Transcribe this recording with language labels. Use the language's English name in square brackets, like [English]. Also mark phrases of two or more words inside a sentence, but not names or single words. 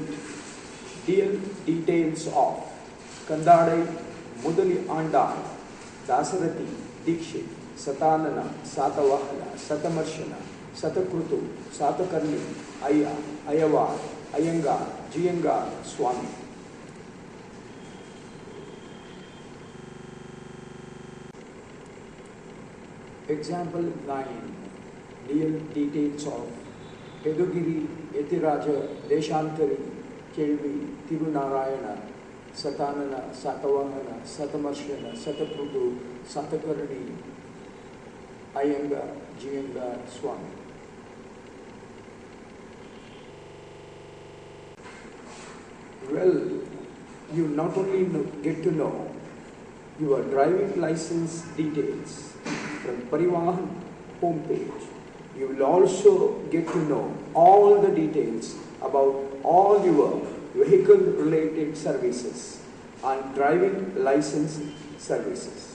[English] DL details of Kandadai Mudali Andal Dasarathi Dikshit Satanana Satavahana Satamarshana Satakrutu Satakarni Aya Ayavar Iyengar Jiyengar Swami. Example 9. details of Pedugiri, Yetiraja, Deshantari, Kelvi, Tirunarayana, Satanana, Satavahana, Satamarshana, Sataprudu, Satakarani, Ayanga, Jiyanga, Swami. Well, you not only get to know your driving license details from Parivahan homepage, you will also get to know all the details about all your vehicle-related services and driving license services.